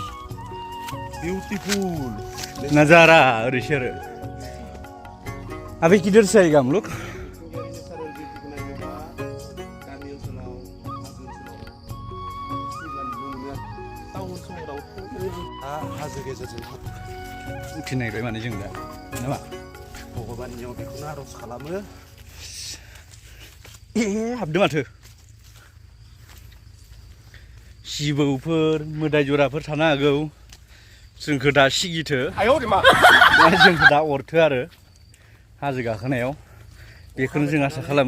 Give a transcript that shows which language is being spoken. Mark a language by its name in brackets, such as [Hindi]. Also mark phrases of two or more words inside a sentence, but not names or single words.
[Hindi] ब्यूटीफुल नजारा [Bodo] ओरैसो आरो [Hindi] अभी किधर से आएगा हम लोग [Bodo] हाजो गेजेरजों उथिनायबाय माने जों दा नामा भगबाननियाव बेखौनो आर'ज खालामो हाबदों माथो जिबौफोर मोदाय जराफोर थानो हागौ जोंखौ दा सिगिथो जोंखौ दा अरथो आरो हाजो गाखोनायाव बेखौनो जों आसा खालामो